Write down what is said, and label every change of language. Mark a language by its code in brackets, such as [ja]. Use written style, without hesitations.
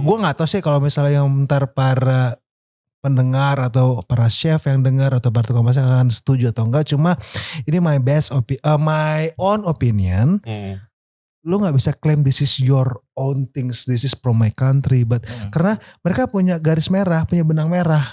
[id] Gue gak tahu sih kalau misalnya yang ntar para pendengar atau para chef yang dengar atau para tukang masak akan setuju atau enggak. Cuma ini [en] my own opinion. [id] Lu gak bisa [en] claim this is your own things, this is from my country. But [id] karena mereka punya garis merah, punya benang merah.